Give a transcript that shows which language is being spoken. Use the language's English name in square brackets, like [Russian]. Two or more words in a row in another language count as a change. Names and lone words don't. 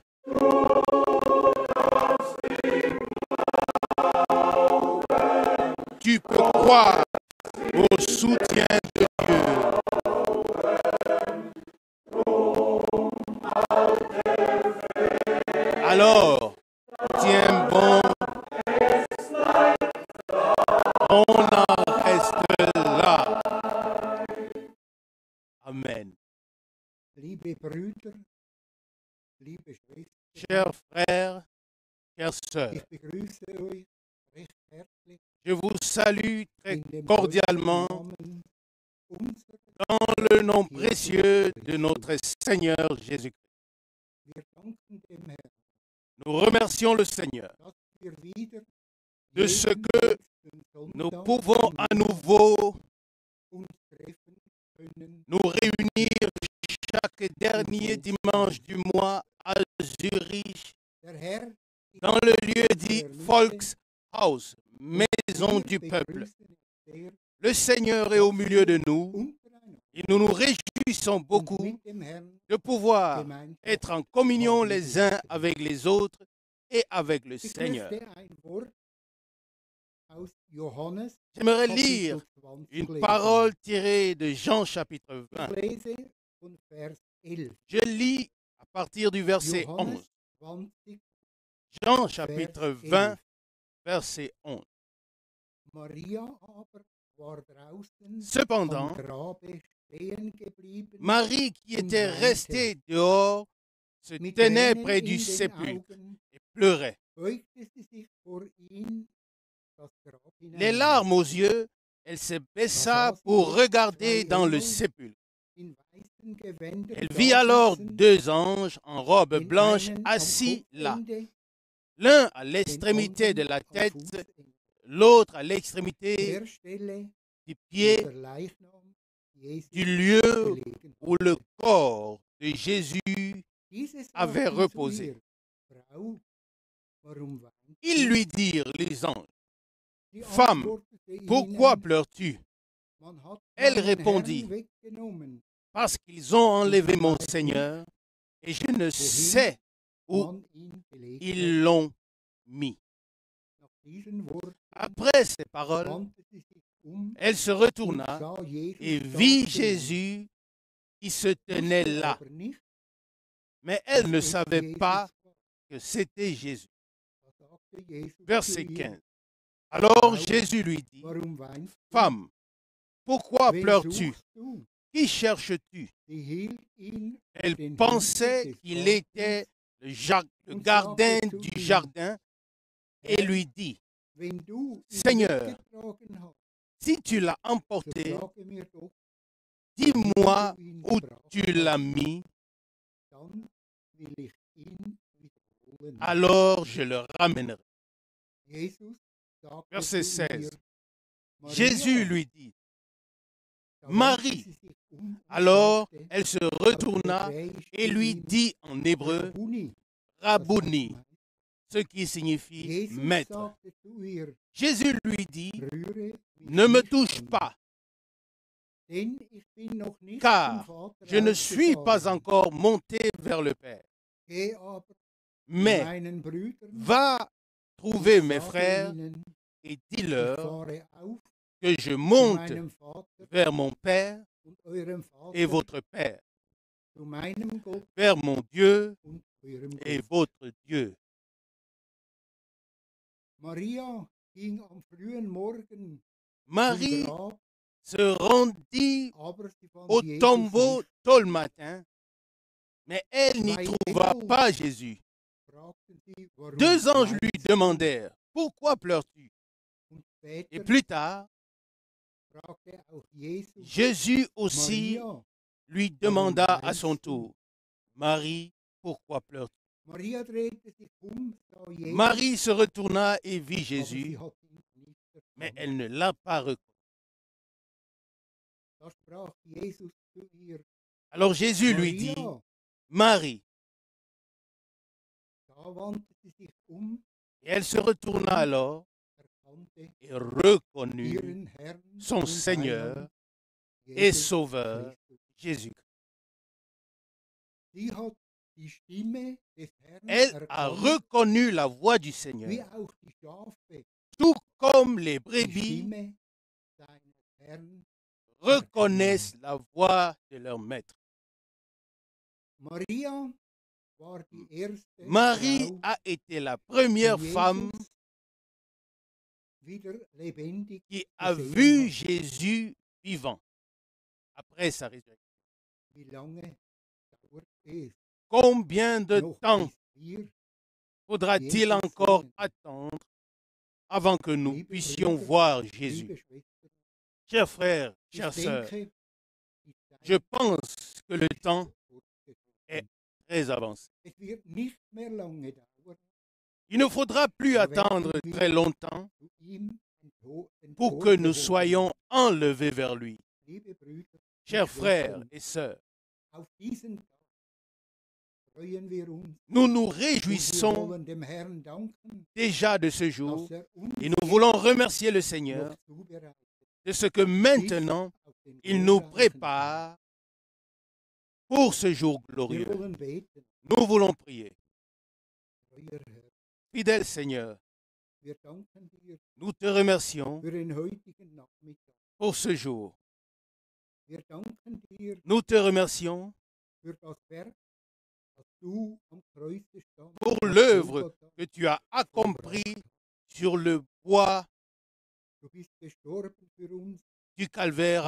[French] Tu peux croire au soutien de Dieu. Alors, tiens bon, on en reste là. Amen. [German] Liebe Brüder, liebe Schwestern, [French] Chers frères, chères sœurs, [German] ich begrüße euch recht herzlich [French] je vous salue très [German] in dem [French] cordialement [German] Namen unseres [French] dans le nom précieux de notre Seigneur Jésus-Christ. [German] Wir danken dem Herrn, [French] Nous remercions le Seigneur [German] dass wir wieder [French] de ce [German] jeden [French] que [German] letzten [French] nous [German] Sonntag [French] pouvons [German] im [French] à [German] Monat [French] nouveau [German] uns treffen können. [French] nous réunir chaque dernier dimanche du mois à Zurich [German] Der Herr ist [French] dans le lieu dit [German] in der Mitte. [French] Volkshaus, maison [German] Wir [French] du peuple. [German] begrüßen es sehr [French] Le Seigneur est au milieu de nous [German] untereinander [French] et nous nous réjouissons [German] und [French] beaucoup [German] mit dem Herrn [French] de pouvoir [German] Gemeinschaft [French] être en communion [German] haben [French] les uns [German] dürfen. [French] avec les autres et avec le [German] Ich [French] Seigneur. [German] möchte ein Wort aus Johannes [French] J'aimerais [German] Kapitel [French] lire [German] 20 [French] une [German] lesen. [French] parole tirée de Jean chapitre [German] Ich [French] 20. [German] lese von Vers 11. [French] Je lis à partir du verset [German] Johannes [French] 11. [German] 20, [French] Jean chapitre [German] Vers [French] 20, [German] 11. [French] verset 11. [German] Maria aber war draußen [French] Cependant, [German] am Grabe stehen geblieben, [French] Marie, qui [German] und [French] était [German] weinte. [French] restée dehors, se [German] mit [French] tenait [German] Tränen [French] près [German] in [French] du [German] den [French] sépulcre [German] Augen, [French] et pleurait. [German] beugte sie sich vor ihn das Grab hinein. [French] Les larmes aux yeux, elle se baissa pour regarder dans le sépulcre. [German] In weißen Gewändern [French] Elle vit alors [German] dasitzen, [French] 2 anges en robe [German] den [French] blanche [German] einen am [French] assis là, [German] Kopfende, [French] l'un à [German] den [French] l'extrémité de [German] anderen [French] la [German] am [French] tête, [German] Fußende. [French] l'autre à l'extrémité [German] Der Stelle, [French] du [German] wo [French] pied [German] der Leichnam Jesu [French] du lieu [German] gelegen [French] où le corps de Jésus [German] Diese [French] avait [German] sagten zu [French] reposé. [German] ihr, Frau, warum weinst [French] Ils [German] du? [French] lui dirent, les anges, [German] Sie [French] Femme, [German] antwortete [French] pourquoi [German] ihnen, [French] pleures-tu? [German] man hat [French] Elle [German] meinen [French] répondit, [German] Herrn weggenommen, [French] Parce qu'ils ont enlevé mon Seigneur et je ne sais où [German] man ihn gelegt [French] ils [German] hat. [French] l'ont mis. [German] Nach diesen Worten [French] Après ces paroles, [German] wandte sie sich [French] elle se [German] und [French] retourna [German] sah Jesus [French] et [German] da [French] vit [German] stehen. [French] Jésus qui se [German] Wusste [French] tenait là. [German] aber nicht, [French] Mais elle ne [German] dass es [French] savait [German] Jesus [French] pas [German] war. [French] que c'était Jésus. [German] Da sagte Jesus [French] Verset [German] zu ihr, [French] 15. Alors [German] Frau, [French] Jésus lui dit, [German] warum weinst du? [French] Femme, pourquoi [German] Wen [French] pleures-tu? [German] suchst du? [French] Qui cherches-tu? [German] Sie hielt ihn für [French] Elle [German] den [French] pensait [German] Hüter des [French] qu'il [German] Gartens [French] était le [German] und [French] gardien [German] sagte zu [French] du [German] ihm, [French] jardin et [German] Herr, [French] lui dit, [German] wenn du ihn [French] Seigneur, [German] weggetragen hast, [French] si tu l'as [German] so [French] emporté, [German] sage mir doch, [French] dis-moi [German] wohin du ihn [French] où [German] gebracht [French] tu [German] hast, [French] l'as mis, [German] dann will ich ihn wiederholen. [French] alors je le ramènerai. [German] Jesus sagte [French] Verset [German] zu ihr, [French] 16. [German] Maria. [French] Jésus lui dit, [German] Da wandte [French] Marie. [German] sie sich und [French] alors [German] sagte [French] elle se [German] auf [French] retourna [German] Hebräisch [French] et [German] zu [French] lui [German] ihm, [French] dit en hébreu, [German] Rabbuni, das [French] Rabouni, [German] heißt [French] ce qui signifie [German] Jesus [French] maître. [German] sagte zu ihr, [French] Jésus lui dit, [German] rühre mich [French] ne me [German] nicht [French] touche [German] an, [French] pas, [German] denn ich bin noch nicht zum [French] car [German] Vater [French] je ne suis pas [German] aufgefahren. [French] encore monté vers le Père. [German] Geh aber zu [French] Mais [German] meinen Brüdern [French] va [German] und [French] trouver mes [German] sage [French] frères [German] ihnen, [French] et [German] ich [French] dis-leur [German] fahre auf [French] que je [German] zu [French] monte [German] meinem Vater [French] vers mon Père [German] und eurem [French] et [German] Vater, [French] votre Père, [German] zu meinem Gott [French] vers mon Dieu [German] und eurem [French] et [German] Gott. [French] votre Dieu. [German] Maria ging am frühen Morgen zum [French] Marie [German] Grab, [French] se rendit [German] aber sie fand [French] au [German] Jesus [French] tombeau [German] nicht. [French] tôt le matin, mais elle n'y [German] Zwei [French] trouva [German] Engel [French] pas Jésus. [German] fragten sie, warum [French] 2 anges lui [German] weinst du? [French] demandèrent, pourquoi pleures-tu? [German] Und [French] Et [German] später [French] plus tard, [German] fragte auch Jesus [French] Jésus aussi [German] Maria, [French] lui [German] warum [French] demanda à son [German] weinst du? [French] tour, Marie, pourquoi pleures-tu? [German] Maria drehte sich sah Jesus, [French] Marie se retourna et vit [German] aber sie [French] Jésus, [German] hat ihn nicht [French] mais [German] erkannt. [French] elle ne l'a pas reconnu. [German] Da sprach Jesus zu ihr, [French] Alors Jésus lui dit, [German] Maria, [French] Marie, [German] da wandte sie sich [French] et elle se retourna alors [German] erkannte [French] et reconnut [German] ihren Herrn [French] son [German] und [French] Seigneur [German] Heiland, [French] et [German] Jesus [French] Sauveur, [German] Christus. [French] Jésus. [German] Sie hat die Stimme des Herrn [French] Elle a [German] erkannt, [French] reconnu la voix du [German] wie [French] Seigneur, [German] auch die Schafe [French] tout comme les [German] die [French] brebis [German] Stimme seines Herrn. [French] reconnaissent la voix de leur maître. [German] Maria war die erste [French] Marie [German] Frau, [French] a été la première [German] die [French] femme [German] Jesus wieder lebendig [French] qui a [German] gesehen [French] vu [German] hat. [French] Jésus vivant après sa résurrection. [German] Wie lange dauert es [French] Combien de [German] noch, [French] temps [German] bis wir, [French] faudra-t-il [German] Jesus [French] encore [German] sehen? [French] attendre avant que nous [German] Liebe [French] puissions [German] Brüder, [French] voir [German] liebe [French] Jésus? [German] Schwestern, [French] Chers frères, [German] ich [French] chères sœurs, [German] denke, die [French] je [German] Zeit [French] pense que le temps [German] ist fortgeschritten. [French] est très avancé. [German] Es wird nicht mehr lange dauern, [French] Il ne faudra plus [German] da [French] attendre [German] werden [French] très [German] wir [French] longtemps [German] zu ihm [French] pour que nous [German] emporgehoben. [French] soyons enlevés vers lui. [German] Liebe Brüder und [French] Chers frères [German] Schwestern, [French] et sœurs, [German] auf diesen Tag freuen wir uns [French] nous nous [German] und wir [French] réjouissons [German] wollen dem Herrn danken, [French] déjà de ce jour [German] dass uns [French] et nous [German] jetzt [French] voulons remercier le Seigneur [German] noch zubereitet, [French] de ce que [German] bis [French] maintenant [German] auf den [French] il nous [German] glorreichen Tag. [French] prépare pour ce jour [German] Wir [French] glorieux. [German] wollen beten, [French] Nous voulons prier. [German] treuer Herr. [French] Fidèle Seigneur, [German] Wir danken dir [French] nous te remercions [German] für den heutigen Nachmittag. [French] pour ce jour. [German] Wir danken dir [French] Nous te remercions [German] für das Werk, das du am Kreuze stand, [French] pour [German] auf [French] l'œuvre [German] Golgatha [French] que tu as accomplie [German] vollbracht hast. [French] sur le bois [German] Du bist gestorben für uns, [French] du calvaire à